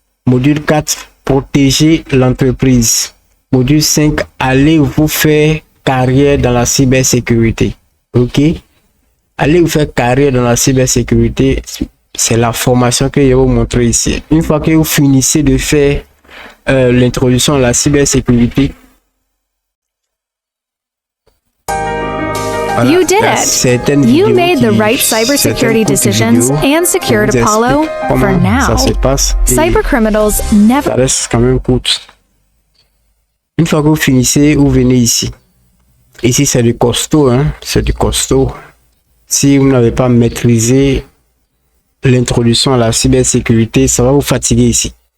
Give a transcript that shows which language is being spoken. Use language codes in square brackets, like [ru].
[fr] Module 4, protéger l'entreprise. Module 5, allez vous faire carrière dans la cybersécurité. Ok? Allez vous faire carrière dans la cybersécurité. C'est la formation que je vais vous montrer ici. Une fois que vous finissez de faire l'introduction à la cybersécurité. Voilà, [en] you did it. You made the right cybersecurity decisions and secured Apollo for now. Cybercriminals never. [fr] Ça reste quand même court. Une fois que vous finissez, vous venez ici. Ici, c'est du costaud, hein. C'est du costaud. Si vous n'avez pas maîtrisé l'introduction à la cybersécurité, ça va vous fatiguer ici.